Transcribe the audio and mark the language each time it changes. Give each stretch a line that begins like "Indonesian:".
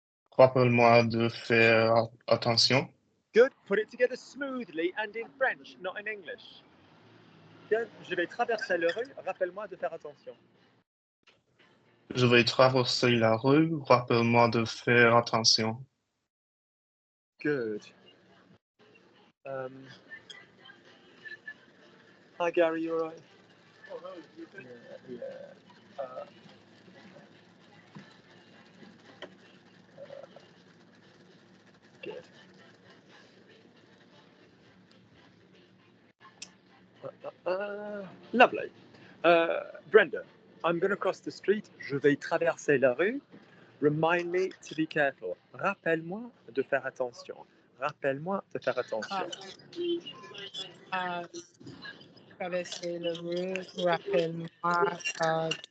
French: Rappelle-moi de faire attention.
English: Good. Put it together smoothly and in French, not in English. Good.
French: Je vais traverser la rue. Rappelle-moi de faire attention. Je vais traverser la rue. Rappelle-moi de faire attention.
English: Good. Hi, Gary. You all right? Oh, no, you good? Yeah. Good. Lovely. Brenda, I'm going to cross the street.
French: Je vais traverser la rue.
English: Remind me to be careful.
French: Rappelle-moi de faire attention. Rappelle-moi de faire attention. Traverser la rue, rappelle-moi.